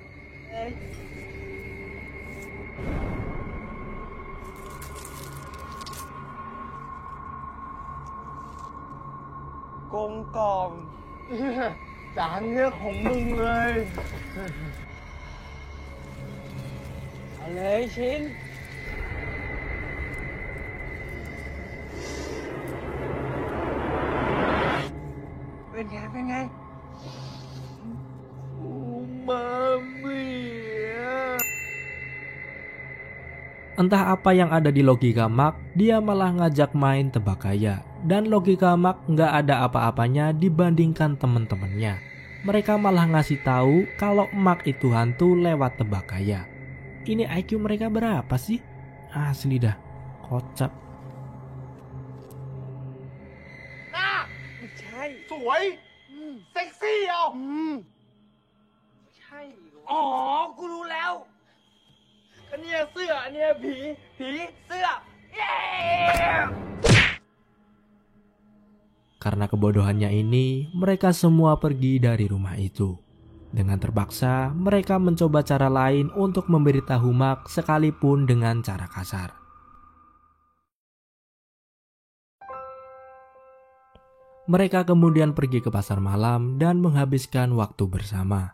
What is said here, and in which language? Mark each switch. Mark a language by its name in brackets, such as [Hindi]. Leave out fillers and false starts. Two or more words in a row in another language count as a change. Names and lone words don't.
[Thai] กลมกล่อมจานเนี้ยของมึงเลยเอาเลยชิ้น เป็นไงเป็นไงอูมามิ [Indonesian] Entah apa yang ada di logika Mark, dia malah ngajak main tebak gaya. Dan logika Mark nggak ada apa-apanya dibandingkan temen-temennya. Mereka malah ngasih tahu kalau Mark itu hantu lewat tebak gaya. Ini IQ mereka berapa sih? Asli dah, kocak. Nah, [Thai] ไม่ใช่ สวย เซ็กซี่เอาไม่ใช่ อ๋อ กูรู้แล้ว อันเนี้ยเสื้อ อันเนี้ยผี เสื้อ เย้ [Indonesian] Karena kebodohannya ini, mereka semua pergi dari rumah itu. Dengan terpaksa, mereka mencoba cara lain untuk memberitahu Mark sekalipun dengan cara kasar. Mereka kemudian pergi ke pasar malam dan menghabiskan waktu bersama.